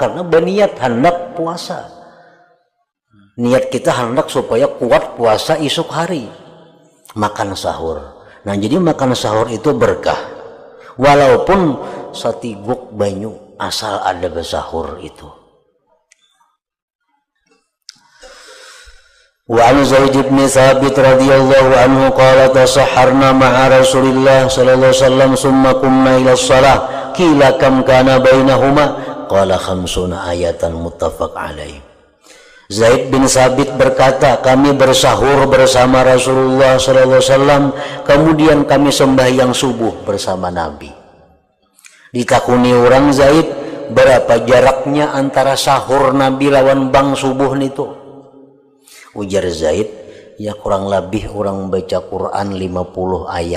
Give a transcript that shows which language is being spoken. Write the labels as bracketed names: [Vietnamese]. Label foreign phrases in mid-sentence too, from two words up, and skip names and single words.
[Indonesian] Karena berniat hendak puasa. Niat kita hendak supaya kuat puasa esok hari. Makan sahur. [Banjar] Nah jadi makan sahur itu berkah. walaupun satiguk banyu asal ada besahur itu. [Arabic] وعن زيد بن ثابت رضي الله عنه قال تسحرنا مع رسول الله صلى الله عليه وسلم ثم قمنا إلى الصلاة قيل كم كان بينهما قال 50 آية متفق عليه. [Indonesian] Zaid bin Thabit berkata, kami bersahur bersama Rasulullah [Arabic] صلى الله عليه وسلم, [Indonesian] kemudian kami sembahyang subuh bersama Nabi. [Banjar] Ditakuni orang Zaid, berapa jaraknya antara sahur Nabi lawan bang subuh nitu? Ujar Zaid, ya kurang lebih orang baca Quran 50 ayat.